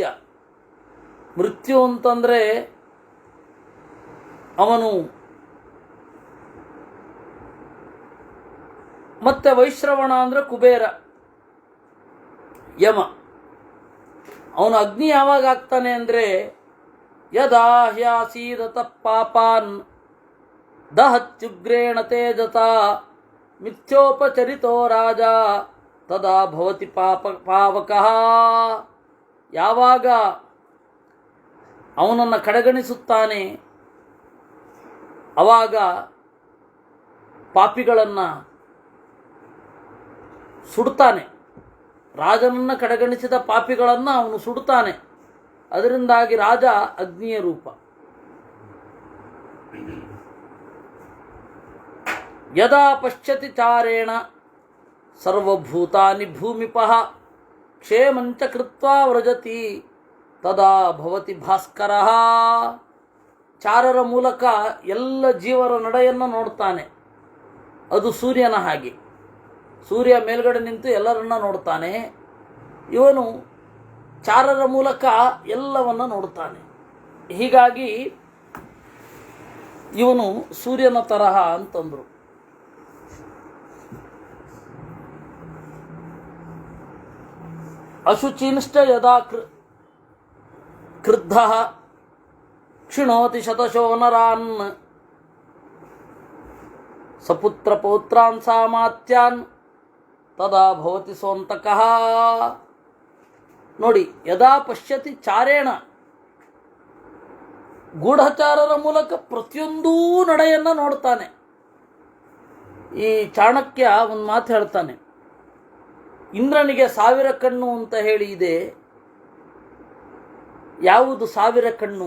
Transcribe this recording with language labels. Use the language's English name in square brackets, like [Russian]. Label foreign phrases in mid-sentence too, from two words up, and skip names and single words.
[Kannada] ಮೃತ್ಯು ಅಂತಂದರೆ ಅವನು, ಮತ್ತೆ ವೈಶ್ರವಣ ಅಂದರೆ ಕುಬೇರ, ಯಮ. ಅವನು ಅಗ್ನಿ ಯಾವಾಗ ಆಗ್ತಾನೆ ಅಂದರೆ [Sanskrit] ಯದಾ ಹ್ಯಾಸೀದತ ಪಾಪಾನ್ ದಹತ್ಯುಗ್ರೇಣ ತೇಜತಾ ಮಿಥ್ಯೋಪಚರಿತೋ ರಾಜ ತದಾ ಭವತಿ ಪಾವಕಃ. [Kannada] ಯಾವಾಗ ಅವನನ್ನು ಕಡೆಗಣಿಸುತ್ತಾನೆ ಆವಾಗ ಪಾಪಿಗಳನ್ನು ಸುಡ್ತಾನೆ. ರಾಜನನ್ನು ಕಡೆಗಣಿಸಿದ ಪಾಪಿಗಳನ್ನು ಅವನು ಸುಡುತ್ತಾನೆ. ಅದರಿಂದಾಗಿ ರಾಜ ಅಗ್ನಿಯ ರೂಪ. [Sanskrit] ಯದಾ ಪಶ್ಯತಿ ಚಾರೇಣ ಸರ್ವಭೂತಾನಿ ಭೂಮಿಪಃ ಕ್ಷೇಮಂಚ ಕೃತ್ವಾ ವ್ರಜತಿ ತದಾ ಭವತಿ ಭಾಸ್ಕರಃ. [Kannada] ಚಾರರ ಮೂಲಕ ಎಲ್ಲ ಜೀವರ ನಡೆಯನ್ನು ನೋಡ್ತಾನೆ. ಅದು ಸೂರ್ಯನ ಹಾಗೆ. ಸೂರ್ಯ ಮೇಲ್ಗಡೆ ನಿಂತು ಎಲ್ಲರನ್ನ ನೋಡ್ತಾನೆ. ಇವನು ಚಾರರ ಮೂಲಕ ಎಲ್ಲವನ್ನ ನೋಡ್ತಾನೆ. ಹೀಗಾಗಿ ಇವನು ಸೂರ್ಯನ ತರಹ ಅಂತಂದರು. [Sanskrit] ಅಶುಚಿನಿಷ್ಠ ಯದಾ ಕ್ರುದ್ಧ ಕ್ಷಿಣೋತಿ ಶತಶೋ ನರಾನ್ ಸಪುತ್ರ ಪೌತ್ರಾನ್ ಸಾಮಾತ್ಯಾನ್ ತದಾ ಭವತಿ ಸೋಂತಕಃ. [Kannada] ನೋಡಿ, [Sanskrit] ಯದಾ ಪಶ್ಯತಿ ಚಾರೇಣ, [Kannada] ಗೂಢಚಾರರ ಮೂಲಕ ಪ್ರತಿಯೊಂದೂ ನಡೆಯನ್ನು ನೋಡ್ತಾನೆ. ಈ ಚಾಣಕ್ಯ ಒಂದು ಮಾತು ಹೇಳ್ತಾನೆ, ಇಂದ್ರನಿಗೆ 1000 ಕಣ್ಣು ಅಂತ ಹೇಳಿ ಇದೆ. ಯಾವುದು 1000 ಕಣ್ಣು?